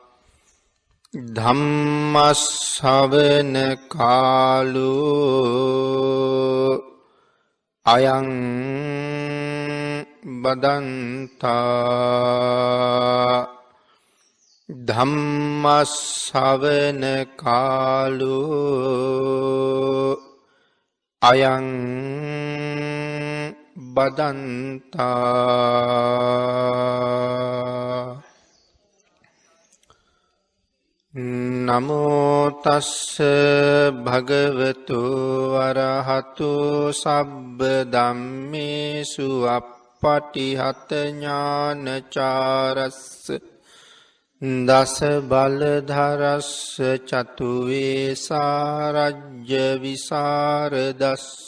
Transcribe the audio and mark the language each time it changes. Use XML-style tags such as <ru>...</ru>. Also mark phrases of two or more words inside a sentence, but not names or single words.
<pi>ධම්ම ශ්‍රවණ කාලෝ අයං බදන්තා ධම්ම ශ්‍රවණ කාලෝ අයං බදන්තා නමෝ තස්ස භගවතු වරහතු සබ්බ ධම්මේසු අප්පටිහත ඥානචාරස්ස දස බලධරස්ස චතු වේසාරජ්‍ය විසරදස්ස</pi>